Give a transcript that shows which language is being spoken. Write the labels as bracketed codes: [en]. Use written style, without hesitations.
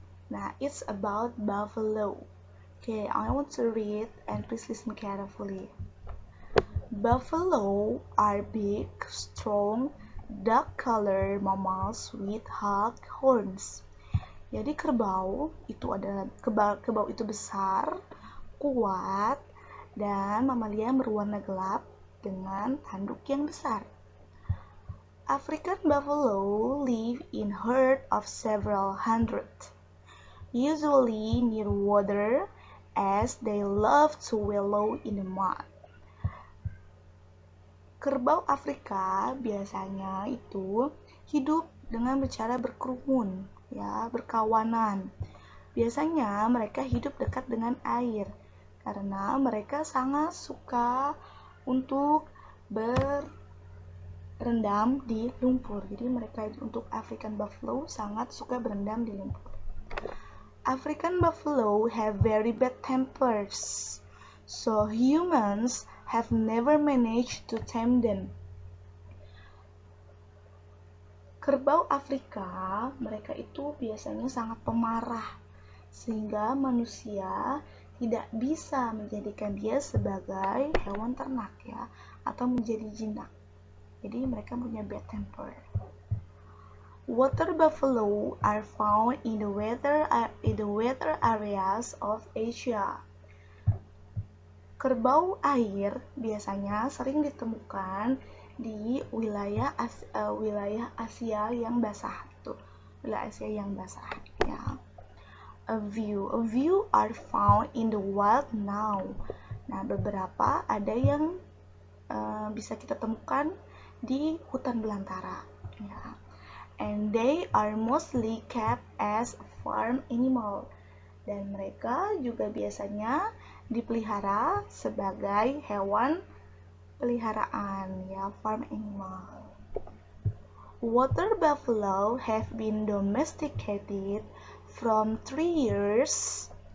[en] Nah, it's about buffalo. Okay, I want to read and please listen carefully. Buffalo are big, strong, dark-colored mammals with hard horns. [id] Jadi kerbau itu besar, kuat, dan mamalia berwarna gelap dengan tanduk yang besar. [en] African buffalo live in herd of several hundred, usually near water, as they love to wallow in the mud. [id] Kerbau Afrika biasanya itu hidup dengan cara berkerumun, ya, berkawanan. Biasanya mereka hidup dekat dengan air karena mereka sangat suka untuk berendam di lumpur. Jadi mereka untuk African buffalo sangat suka berendam di lumpur. [en] African buffalo have very bad tempers, so humans have never managed to tame them. [id] Kerbau Afrika, mereka itu biasanya sangat pemarah, sehingga manusia tidak bisa menjadikan dia sebagai hewan ternak, ya, atau menjadi jinak. Jadi mereka punya bad temper. [en] Water buffalo are found in the weather areas of Asia. [id] Kerbau air biasanya sering ditemukan di wilayah Asia yang basah, wilayah Asia yang basah, ya. [en] A few are found in the wild now. [id] Nah, beberapa ada yang bisa kita temukan di hutan belantara, ya. [en] And they are mostly kept as a farm animal. [id] Dan mereka juga biasanya dipelihara sebagai hewan peliharaan, ya, farm animal. [en] Water buffalo have been domesticated from 3 years.